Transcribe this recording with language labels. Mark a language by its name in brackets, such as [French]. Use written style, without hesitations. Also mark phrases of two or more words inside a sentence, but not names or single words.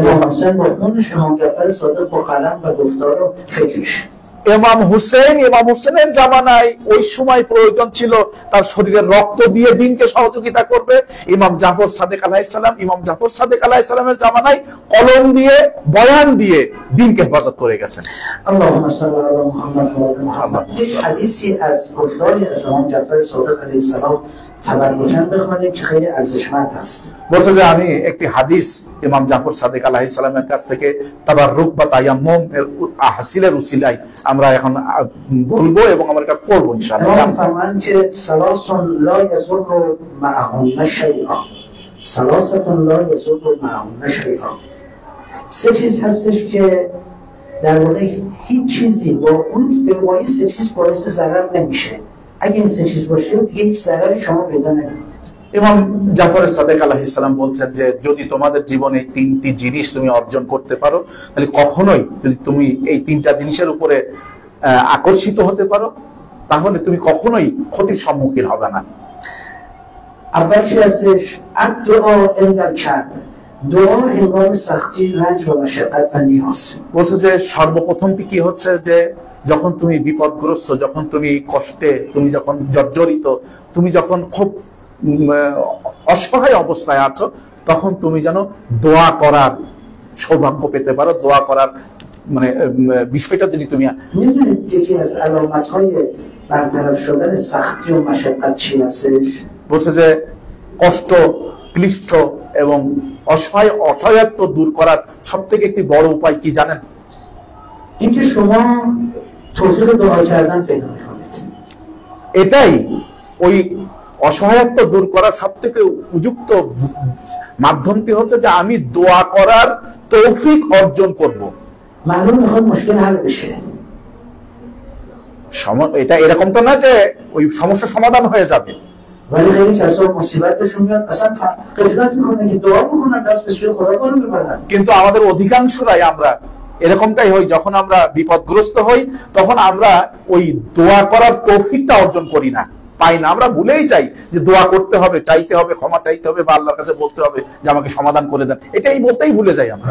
[Bangla] ইমাম হুসেনের জামানায় ওই সময় প্রয়োজন ছিল তার শরীরের রক্ত দিয়ে দিনকে সহযোগিতা করবে। ইমাম জাফর সাদেক [Arabic] عليه السلام [Bangla] জামানায় কলম দিয়ে, বয়ান দিয়ে দিনকে হেফাজত করে গেছেন। [Arabic] اللهم صل على محمد وعلى محمد. [Bangla] এই হাদিসে [Persian] از گفتاری از امام جعفر صادق علیه السلام تبرکاً بخوانیم که خیلی ارزشمند است. [Bangla] বলছে যে আমি একটি হাদিস ইমাম জাফর সাদেক [Arabic] عليه السلام [Bangla] কাছ থেকে তাবাররুক বা তায়াম্মুম এর হাসিলের উসিলায় আমরা এখন বলবো এবং আমরা এটা করব ইনশাআল্লাহ। ইমাম ফরমান যে [Arabic] ثلاث لا يضر معهم شيء، ثلاثة لا يضر معهم شيء. [Persian] سه چیز هستش که در واقع هیچ چیزی با اون به واسطه سه چیز باعث ضرر نمیشه. اگه این سه چیز باشه دیگه هیچ ضرری شما پیدا نمیکنید. [Bangla] ইমাম জাফর সাদেক [Arabic] عليه السلام [Bangla] বলছেন যে যদি তোমাদের জীবনে তিনটি জিনিস তুমি অর্জন করতে পারো, তাহলে কখনোই যদি তুমি এই তিনটা জিনিসের উপরে আকর্ষিত হতে পারো, তাহলে তুমি কখনোই ক্ষতির সম্মুখীন হবে না। [Persian] اول چیز هستش [Arabic] الدعاء عند الكرب. [Persian] دعا هنگام سختی، رنج و مشقت و نیاز. [Bangla] বলছে যে সর্বপ্রথমটি কি হচ্ছে যে যখন তুমি বিপদগ্রস্ত, যখন তুমি কষ্টে, তুমি যখন জর্জরিত, তুমি যখন খুব অসহায় অবস্থায় আছো, তখন তুমি যেন দোয়া করার সৌভাগ্য পেতে পারো, দোয়া করার মানে বিষয়টা যদি তুমি [Persian] میدونید یکی از علامت‌های برطرف شدن سختی و مشقت چی هستش؟ [Bangla] বলছে যে কষ্ট, ক্লিষ্ট এবং অসহায়ত্ব দূর করার সবথেকে একটি বড় উপায় কি জানেন? [Persian] اینکه شما توفیق دعا کردن پیدا می‌کنید. [Bangla] এটাই ওই অসহায়ত্ব দূর করার সবথেকে উপযুক্ত মাধ্যমটি হচ্ছে যে আমি দোয়া করার তৌফিক অর্জন করব। [Persian] معلوم میخواد مشکل حل بشه. [Bangla] এটা এরকমটা না যে ওই সমস্যার সমাধান হয়ে যাবে। [Persian] ولی خیلی کسا مصیبت بهشون میاد اصلا غفلت میکنن که دعا بکنن، دست به سوی خدا بالا ببرن. [Bangla] কিন্তু আমাদের অধিকাংশরাই আমরা এরকমটাই হই, যখন আমরা বিপদগ্রস্ত হই তখন আমরা ওই দোয়া করার তৌফিকটা অর্জন করি না, পাই না। আমরা ভুলেই যাই যে দোয়া করতে হবে, চাইতে হবে, ক্ষমা চাইতে হবে বা আল্লাহর কাছে বলতে হবে যে আমাকে সমাধান করে দেন, এটাই বলতেই ভুলে যাই আমরা।